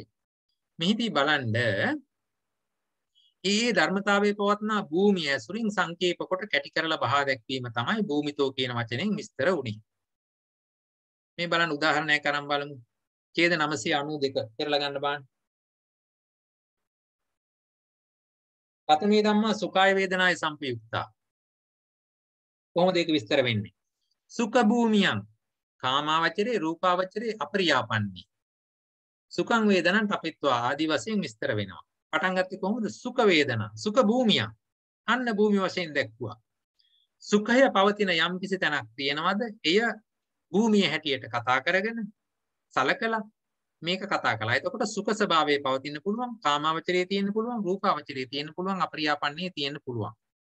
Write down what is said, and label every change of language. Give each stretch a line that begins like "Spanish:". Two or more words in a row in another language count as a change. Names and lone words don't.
Sinhala: මෙහිදී බලන්න ඒ ධර්මතාවයේ පවත්නා භූමිය ඇසුරින් සංකේප කොට කැටි කරලා බහා දැක්වීම තමයි භූමිතෝ කියන වචනෙන් විස්තර වුනේ. මේ බලන්න උදාහරණයක් අරන් බලමු. ඡේද 992 කරලා ගන්න බලන්න.
Pali: පතමේ ධම්මා සුඛාය වේදනාය සම්පයුක්තා.
Sinhala: කොහොමද ඒක විස්තර වෙන්නේ?
Pali: සුඛ භූමියං කාමාවචරේ රූපාවචරේ අපරියාපන්නි. සුඛං වේදනං තපිත්වා
Sinhala: ආදි වශයෙන් විස්තර වෙනවා. පටන් ගත්තේ කොහොමද? සුඛ වේදනා සුඛ භූමිය අන්න භූමිය වශයෙන් දැක්වුවා. සුඛය පවතින යම් කිසි තැනක් තියෙනවද? එය භූමිය හැටියට කතා කරගෙන සලකලා මේක කතා කළා. එතකොට සුඛ ස්වභාවයේ පවතින්න පුළුවන්, කාමාවචරයේ තියෙන්න පුළුවන්, රූපාවචරයේ තියෙන්න පුළුවන්, අපරියාපන්නයේ තියෙන්න පුළුවන්.